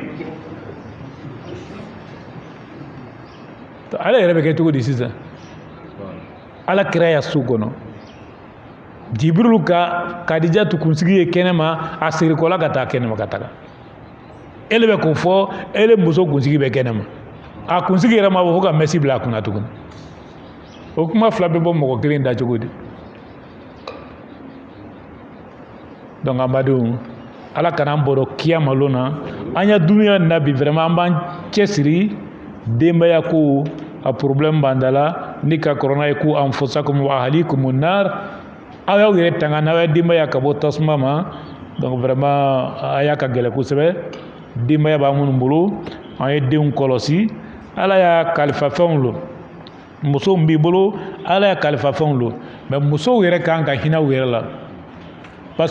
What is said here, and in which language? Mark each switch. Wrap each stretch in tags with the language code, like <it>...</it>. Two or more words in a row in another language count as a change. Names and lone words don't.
<bm>ale yɛrɛ bɛ kɛ cogo di sisan ala kira ya so kɔnɔ jibrilu ka kadija tu kunsigi ye kɛnɛma a segirikɔla ka taa kɛnɛma ka taga ele bɛ ko fɔ ele muso kunsigi bɛ kɛnɛma a kunsigi yɛrɛ ma bɔ fo ka mesi bila a kunna tuguni o kuma fila bɛ bɔ mɔgɔ kelen da cogo di donc amadenw ala kana an bɔrɔ kiyama lona an ya duniya na bi vraiment an b'an cɛsiri denbaya ko a problème b'an da la ni ka kɔrɔna ye ko</bm> <ar>أنفسكم وأهليكم نار</ar> <bm>aw y'aw yɛrɛ tanga n'aw ya denbaya ka bɔ tasuma ma</bm> <fr>donc vraiment</fr> <bm>a y'a ka gɛlɛ kosɛbɛ denbaya b'an minnu bolo an ye denw kɔlɔsi ala y'a kalifa fɛnw lo musow b'i bolo ala y'a kalifa fɛnw lo mais musow yɛrɛ kan ka hinɛ u yɛrɛ la</bm> <fr>parce que</fr>